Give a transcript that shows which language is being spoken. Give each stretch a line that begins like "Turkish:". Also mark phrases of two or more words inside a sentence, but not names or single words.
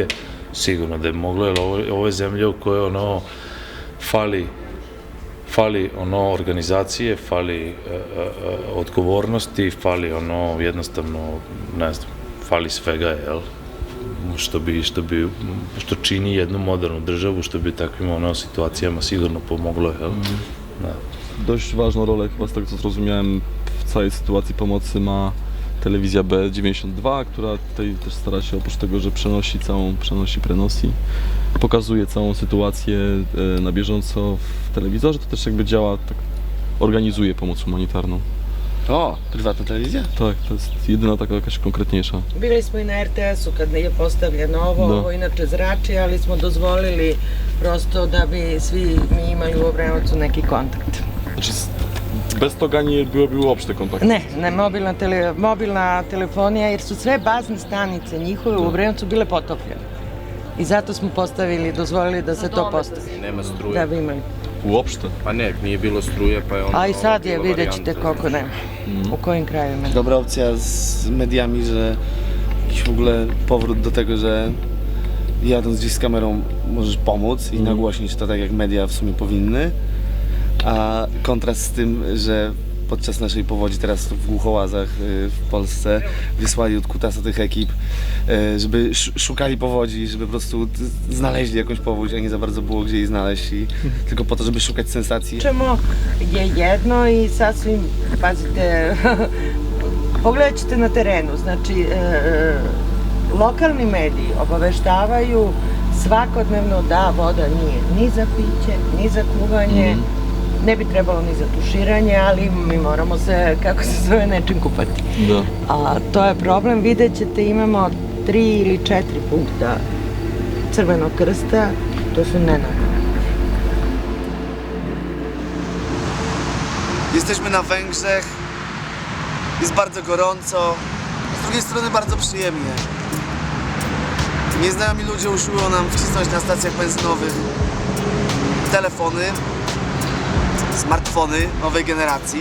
Serbian: Sigurno da je moglo, jer ovo je zemlja u kojoj fali organizacije, fali odgovornosti, fali jednostavno, ne znam, fali svega, jel? Što čini jednu modernu državu, što bi takvim situacijama sigurno pomoglo, jel?
Polish: Dość ważną rolę, chyba z tego co zrozumiałem, w całej sytuacji pomocy ma telewizja B92, która tutaj też stara się, oprócz tego, że prenosi, pokazuje całą sytuację na bieżąco w telewizorze, to też jakby działa, tak organizuje pomoc humanitarną. O, prywatna telewizja? Tak, to jest jedyna taka jakaś konkretniejsza.
Serbian: Bili smo i na RTS-u kad je postavljeno ovo inače zrači, ali smo dozvolili prosto da bi svi mi imali u Obrenovcu neki kontakt. Znači, bez toga
Polish: nie byłoby
Serbian: uopšte kontakta. Ne, mobilna telefonija jer su sve bazne stanice njihove u Obrenovcu bile potopljene. I zato smo dozvolili da se to postavi. Nema struje. Da bi imali. Uopšte? Pa ne, nije bilo struje, pa je onda... A i sad je, vidjet ćete koliko nema. U kojim krajevima.
Polish: Dobra opcja z mediami, że jakiś w ogóle powrót do tego, że jadąc gdzieś z kamerą możesz pomóc i nagłośnić to tak jak media w sumie powinny, a kontrast z tym, że podczas naszej powodzi teraz w Głuchołazach w Polsce wysłali od kutasa tych ekip, żeby szukali powodzi, żeby po prostu znaleźli jakąś powódź, a nie za bardzo było gdzie jej znaleźć i tylko po to, żeby szukać sensacji.
Serbian: Čemo je jedno i sasvim, pazite, pogledat ćete na terenu, znači lokalni mediji obaveštavaju svakodnevno da voda nije ni za piće, ni za kuvanje, ne bi trebalo ni za tuširanje, ali mi moramo se, kako se zove, nečim kupati. Da. A to je problem, vidjet ćete, imamo 3 ili 4 punkta Crvenog krsta, to su nenadane.
Polish: Jesteśmy na Węgrzech, jest bardzo gorąco, z drugiej strony bardzo przyjemnie. Nieznajomi ludzie usiłują nam wcisnąć na stacjach benzynowych telefony, smartfony nowej generacji.